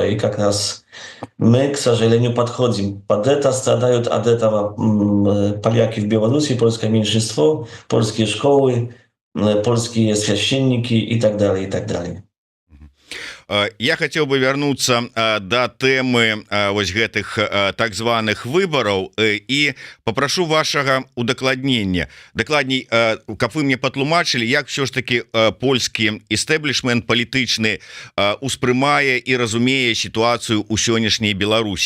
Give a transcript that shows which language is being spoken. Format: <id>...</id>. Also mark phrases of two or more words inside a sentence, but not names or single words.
<ru>И как раз мы, к сожалению, подходим под это, страдают от этого поляки в Беларуси, польское меньшинство, польские школы, польские священники и так далее, и так далее. Я хотел бы вернуться до темы</ru> <be>вось гэтых так званых выбораў і попрошу вашага удакладнення. Дакладней, каб вы мне патлумачылі, як</be> <ru>все ж таки</ru> <be>польскі істэблішмент палітычны успрымае і разумее сітуацыю ў сённяшняй Беларусі.</be>